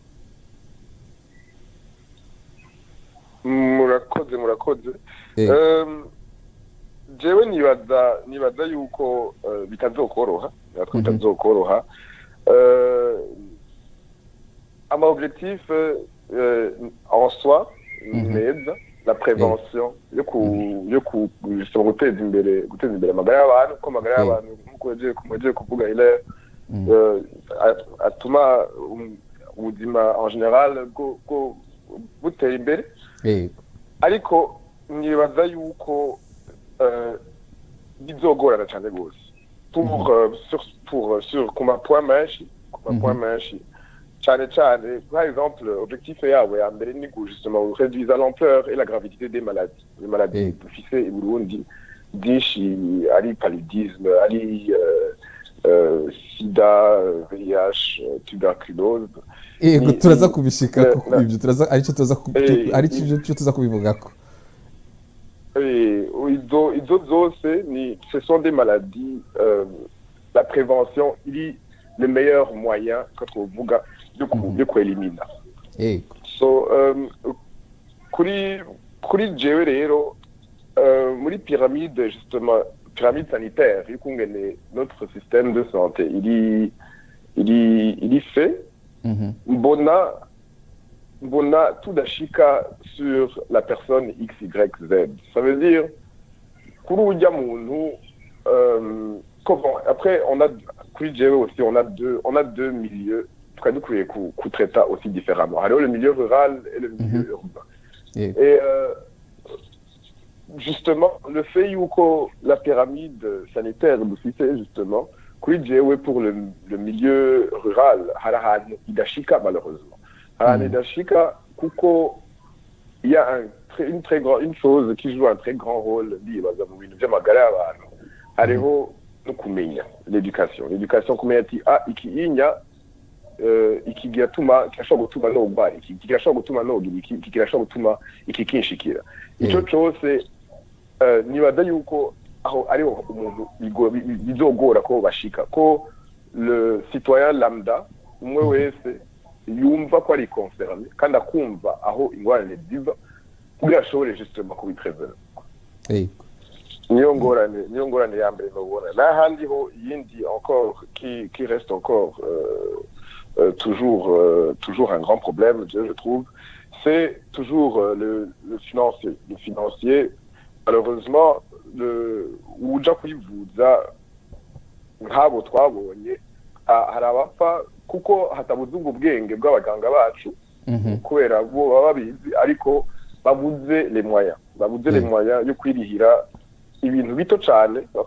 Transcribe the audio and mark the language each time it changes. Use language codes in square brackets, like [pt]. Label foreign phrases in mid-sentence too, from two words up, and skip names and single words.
[rn] murakoze jewe nibaza yuko bitazokoroha ama [fr] objectif en soi [rn] meza [fr] la prévention [rn] yo guteza imbere amagara y'abantu ko amagara y'abantu nkuko yagiye kuvuga ile atuma ubuzima [fr] en général [rn] bwo buteye imbere ariko nibaza yuko bizogorana cyane gose [fr] sur [rn] kuma point menshi cyane [fr] par exemple objectif [rn] yabo ya mbere ni [fr] justement réduire l'ampleur et la gravité des maladies les maladies [rn] dufise i Burundi byinshi ari [fr] paludisme ari sida VIH tuberculose [rn] turaza kubishika kuko ibyo turaza aricyo tuza kubivugako izo zose [fr] ce sont des maladies la prévention il est le meilleur moyen quand on vuga de kuelimina [rn] so kuri jewe rero muri [fr] pyramide justement pyramide sanitaire [rn] y'ukungene [fr] notre système de santé il est fait [rn] mbona tudashika [fr] sur la personne XYZ ça veut dire [rn] kuri ujya muntu [fr] comment après on a [rn] kuri jewe [fr] aussi on a deux milieux [rn] tukaba dukwiye kutraita [fr] aussi différemment hariho le milieu rural et le milieu urbain et justement le fait yuko la pyramide sanitaire dufite justement [rn] kuri jewe [fr] pour le milieu rural [rn] hari ahantu idashika [fr] malheureusement [rn] hari ahantu idashika [fr] kuko il y a une chose qui joue un très grand rôle [rn] ndibaza mu bintu by'amagara y'abantu hariho no kumenya l'éducation kumenya ati ikinya iki giratuma kirashobora gutuma nogwara iki kirashobora gutuma nogira iki kirashobora gutuma iki kinshikira ico cyose nibaza yuko aho ari umuntu bizogora ko bashika ko [fr] le citoyen lambda [rn] umwe wese yumva ko ari concerné kandi akumva aho ingorane ziva kugira ashobore justement kubiprevera niyo ngorane ya mbere nobona n'ahandi ho yindi [fr] encore qui reste encore toujours un grand problème je trouve c'est toujours le financier [rn] malheureusement uja kwivuza nk'abo twabonye hari abapfa kuko hatabuze ubwo bwenge bw'abaganga bacu kubera bo baba babizi ariko babuze [fr] les moyens [rn] yo kwirihira ibintu bito cyane